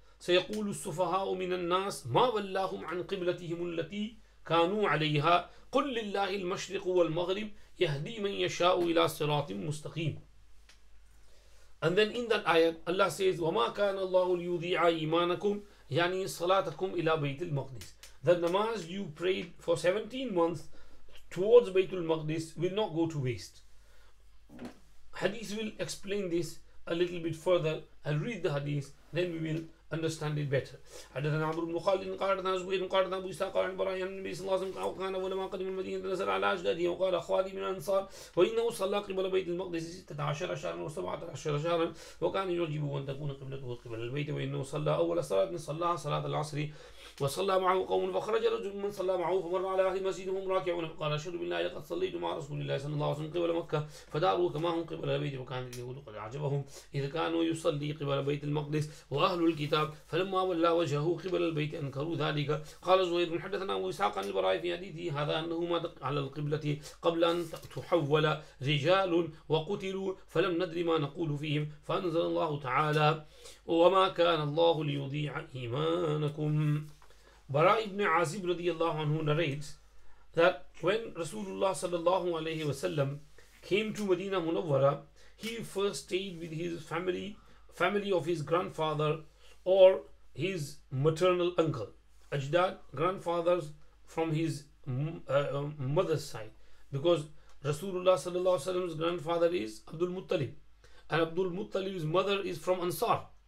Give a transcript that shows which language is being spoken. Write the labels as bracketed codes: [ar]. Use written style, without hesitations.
[ar] سيقول السفهاء من الناس ما ولاهم عن قبلتهم التي كانوا عليها قل لله المشرق والمغرب يهدي من يشاء إلى صراط مستقيم. [en] And then in that ayat Allah says [ar] وما كان الله ليضيع إيمانكم يعني صلاتكم إلى بيت المقدس. [en] The namaz you prayed for 17 months towards Baytul Maqdis will not go to waste. Hadith will explain this a little bit further. I'll read the hadith, then we will understand it better. [ar] حدثنا عمرو بن خالد قال حدثنا زهير قال حدثنا ابو اسحاق عن براء عن النبي صلى الله عليه وسلم كان اول ما قدم المدينه نزل على اجداده وقال اخواني من الانصار وانه صلى قبل بيت المقدس 16 شهرا و17 شهرا وكان يعجبه ان تكون قبلته قبل البيت وانه صلى اول صلاه صلاها صلاه العصر وصلى معه قوم فخرج رجل من صلى معه فمر على اهل المسجد وهم راكعون فقال اشهد بالله لقد صليت مع رسول الله صلى الله عليه وسلم قبل مكه فداروا كما هم قبل البيت وكان اليهود قد اعجبهم اذا كانوا يصلي قبل بيت المقدس واهل الكتاب فلما ولى وجهه قبل البيت انكروا ذلك. قال زهير بن حدثنا ابو اسحاق عن البراء في حديثه هذا انه مات على القبله قبل ان تحول رجال وقتلوا فلم ندري ما نقول فيهم فانزل الله تعالى وما كان الله ليضيع ايمانكم. [en] Bara ibn Azib radiyallahu anhu narrates that when Rasulullah sallallahu alayhi wasallam came to Medina Munawwara, he first stayed with his family of his grandfather or his maternal uncle. Ajdad, grandfathers from his mother's side, because Rasulullah sallallahu alayhi wasallam's grandfather is Abdul Muttalib, and Abdul Muttalib's mother is from Ansar,